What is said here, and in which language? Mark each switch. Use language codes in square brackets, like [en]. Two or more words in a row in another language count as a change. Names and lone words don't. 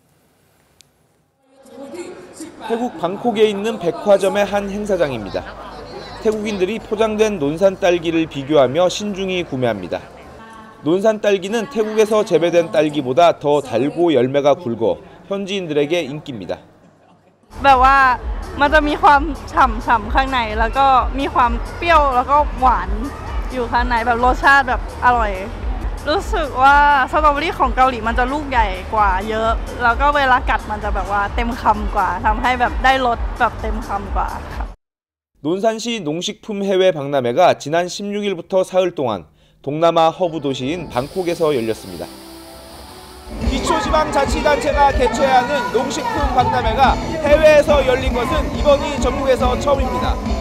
[ko] 태국 방콕에 있는 백화점의 한 행사장입니다. 태국인들이 포장된 논산 딸기를 비교하며 신중히 구매합니다. 논산 딸기는 태국에서 재배된 딸기보다 더 달고 열매가 굵어 현지인들에게 인기입니다. [th] แบบว่ามันจะมีความฉ่ำๆข้างในแล้วก็มีความเปรี้ยวแล้วก็หวานอยู่ข้างในแบบรสชาติแบบอร่อยรู้สึกว่าสตรอเบอรี่ของเกาหลีมันจะลูกใหญ่กว่าเยอะแล้วก็เวลากัดมันจะแบบว่าเต็มคำกว่าทำให้แบบได้รสแบบเต็มคำกว่าค่ะ [ko] 논산시 농식품 해외 박람회가 지난 16일부터 사흘 동안 동남아 허브 도시인 방콕에서 열렸습니다. 기초지방자치단체가 개최하는 농식품 박람회가 해외에서 열린 것은 이번이 전국에서 처음입니다.